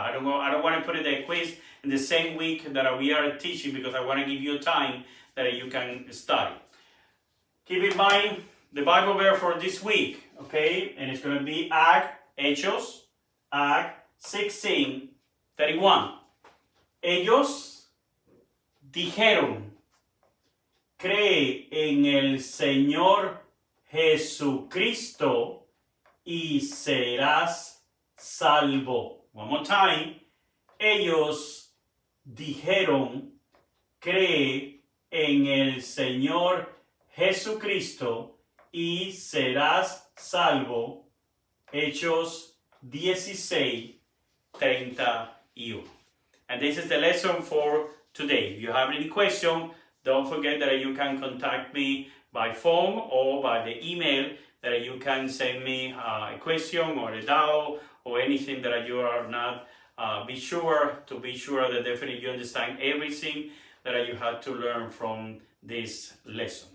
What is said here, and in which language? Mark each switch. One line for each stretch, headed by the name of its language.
English: I don't want to put it the quiz in the same week that we are teaching, because I want to give you time that you can study. Keep in mind the Bible verse for this week, okay? And it's going to be Hechos, 16:31.
Spanish: Ellos dijeron, cree en el Señor Jesucristo y serás salvo.
English: One more time.
Spanish: Ellos dijeron, cree en el Señor Jesucristo y serás salvo. Hechos 16:31.
English: And this is the lesson for today. If you have any question, don't forget that you can contact me by phone or by the email, that you can send me a question or a doubt or anything that you are not be sure that definitely you understand everything that you had to learn from this lesson.